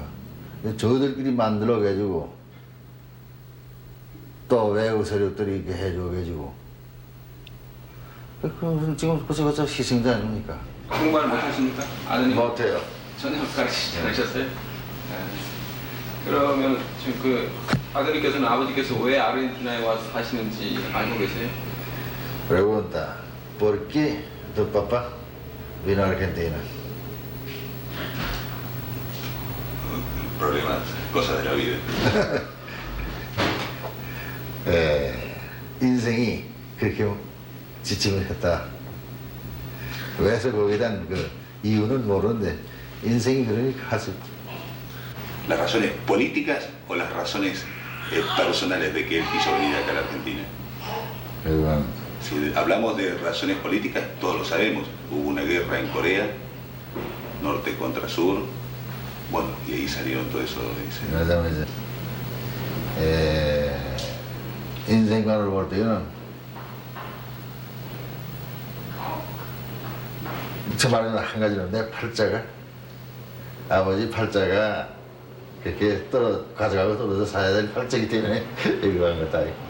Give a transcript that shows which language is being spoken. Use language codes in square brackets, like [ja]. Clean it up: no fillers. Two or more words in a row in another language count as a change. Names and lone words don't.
[ko] 저들끼리 만들어가지고 또 외국 세력들이 이렇게 해줘가지고 지금 그저 희생자 아닙니까? 한국말 못하십니까? 아드님? 못해요. 전혀 가르치지 않으셨어요? 네. 그러면 지금 그 아드님께서는 아버지께서 왜 아르헨티나에 와서 사시는지 알고 계세요? [es] Pregunta, ¿por qué tu papá vino a Argentina? Problemas, cosas de la vida. [ko] 인생이 그렇게 지침을 했다. 왜서 거기에 대한 그 이유는 모르는데 인생이 그러니까 하지. [es] ¿Las razones políticas o las razones personales de que él quiso venir acá a la Argentina? Si hablamos de razones políticas, todos lo sabemos. Hubo una guerra en Corea, norte contra sur. Bueno, y ahí salieron todo eso. [ko] 그러자면 이제 인생관을 볼 때는 저 말은 한 가지는 내 팔자가 아버지 팔자가 그렇게 가져가고 떨어져 사야 될 팔자이기 때문에 이거 한 거다.